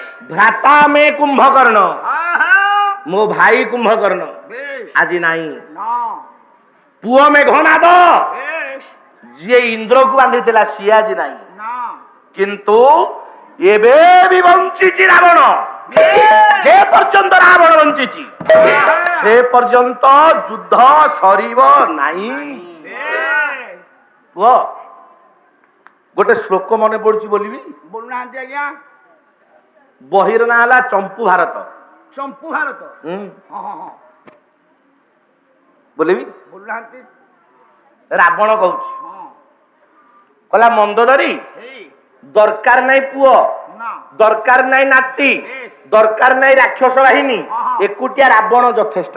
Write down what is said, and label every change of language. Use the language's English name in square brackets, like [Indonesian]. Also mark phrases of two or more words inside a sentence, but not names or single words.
[Sanskrit] भ्राता मे कुम्भकर्ण আহা [Odia] ମୋ ଭାଇ କୁମ୍ଭକର୍ଣ୍ଣ বেশ ଆଜି ନାହିଁ। না ପୁଅ ମେଘନାଦ বেশ ଯିଏ ଇନ୍ଦ୍ରକୁ ବାନ୍ଧିଥିଲା ସିଏ ଆଜି ନାହିଁ। না କିନ୍ତୁ ଏବେ ବି ବଞ୍ଚିଛି ରାବଣ। ଯେ ପର୍ଯ୍ୟନ୍ତ ରାବଣ ବଞ୍ଚିଛି ସେ ପର୍ଯ୍ୟନ୍ତ ଯୁଦ୍ଧ ସରିବ ନାହିଁ। বেশ ପୁଅ ଗୋଟେ ଶ୍ଲୋକ ମନେ ପଡୁଛି ବୋଲିବି। ବୋଲୁନାହାନ୍ତି ଆଜ୍ଞା ବହିର ନାଁ ହେଲା ଚମ୍ପୁ ଭାରତ। ଚମ୍ପୁ ଭାରତ ହୁଁ ହଁ ହଁ ହଁ ବୋଲିବି। বলুনাহান্তি ରାବଣ କହୁଛି হ্যাঁ କହିଲା ମନ୍ଦୋଦରୀ এই ଦରକାର ନାହିଁ ପୁଅ, না ଦରକାର ନାହିଁ ନାତି, ଦରକାର ନାହିଁ ରାକ୍ଷସ ବାହିନୀ, ଏକୁଟିଆ ରାବଣ ଯଥେଷ୍ଟ।